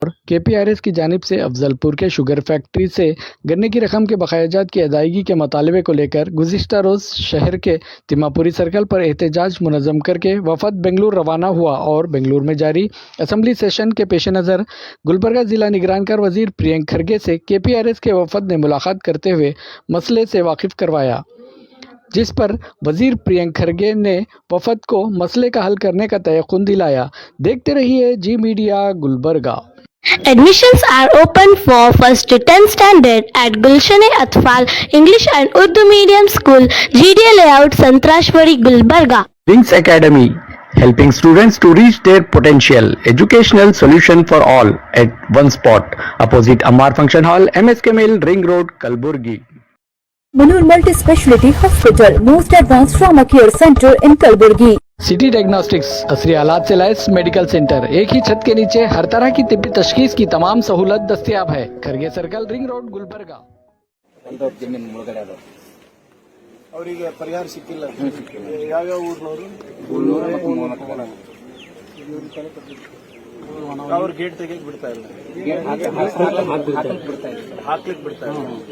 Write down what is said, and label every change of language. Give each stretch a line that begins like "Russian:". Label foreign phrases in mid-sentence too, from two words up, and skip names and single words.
Urdu: کے پی آر ایس کی جانب سے افضل پور کے
English: sugar factory
Urdu: سے گنے کی رقم کے بقایاجات کی ادائیگی کے مطالبے کو لے کر گزشتہ روز شہر کے تماپوری سرکل پر احتجاج منظم کر کے وفد بنگلورو روانہ ہوا اور بنگلورو میں جاری
English: assembly session
Urdu: کے پیش نظر گلبرگہ ضلع نگران کار وزیر پریانک کھرگے سے کے پی آر ایس کے وفد نے ملاقات کرتے ہوئے مسئلے سے واقف کروایا، جس پر وزیر پریانک کھرگے نے وفد کو مسئلے کا حل کرنے کا تیقن دلایا. دیکھتے رہیے زی میڈیا گلبرگہ.
English: Admissions are open for 1st to 10th standard at Gulshan-e-Atfal English and Urdu Medium School, GDA Layout, Santrashwari, Gulbarga. Wings Academy, helping students to reach their potential. Educational solution for all at one spot. Opposite Amar Function Hall, MSK Mill, Ring Road, Kalburgi. Manur Multi-Speciality Hospital, most advanced trauma care center in Kalburgi.
Urdu: سٹی ڈائگنوسٹکس اصلی آلات سے لیس
English: medical center,
Urdu: ایک ہی چھت کے نیچے ہر طرح کی طبی تشخیص کی تمام سہولت دستیاب ہے. खरगे सर्कल, रिंग रोड, गुलबर्गा।
Kannada: ಅವರಿಗೆ ಪರಿಹಾರ ಸಿಕ್ಕಿಲ್ಲ ಯಾವ ಊರಿನವರು ಅವ್ರ ಗೇಟ್ ತೆಗೆಯಕ್ಕೆ ಬಿಡ್ತಾ ಇಲ್ಲ ಹಾಕ್ಲಿಕ್ಕೆ ಬಿಡ್ತಾ ಇಲ್ಲ